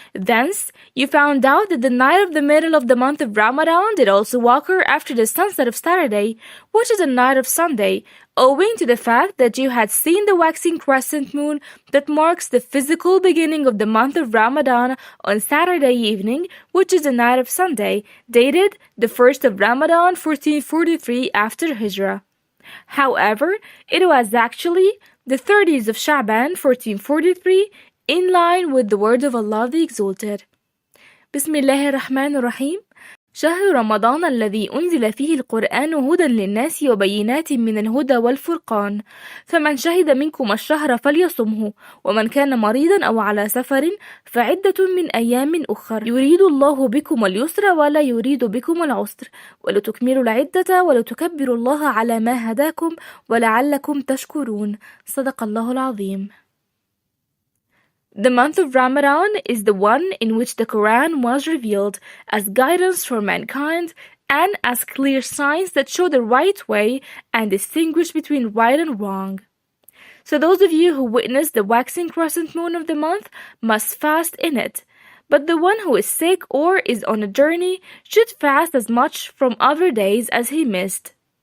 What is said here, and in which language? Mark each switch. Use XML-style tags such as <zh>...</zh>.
<en>Thence, you found out that the night of the middle of the month of Ramadan did also occur after the sunset of Saturday, which is the night of Sunday, owing to the fact that you had seen the waxing crescent moon that marks the physical beginning of the month of Ramadan on Saturday evening, which is the night of Sunday, dated the 1st of Ramadan, 1443 after Hijrah. However, it was actually the 30th of Sha'baan, 1443, in line with the word of Allah the Exalted. Bismillahir Rahmanir Rahim.</en> <ar>شهر رمضان الذي أنزل فيه القرآن هدى للناس وبينات من الهدى والفرقان فمن شهد منكم الشهر فليصمه ومن كان مريضا أو على سفر فعدة من أيام أخر يريد الله بكم اليسر ولا يريد بكم العسر ولتكملوا العدة ولتكبروا الله على ما هداكم ولعلكم تشكرون صدق الله العظيم.</ar> <en>The month of Ramadan is the one in which the Qur'an was revealed as guidance for mankind and as clear signs that show the right way and distinguish between right and wrong. So those of you who witness the waxing crescent moon of the month must fast in it, but the one who is sick or is on a journey should fast as much from other days as he missed.</en>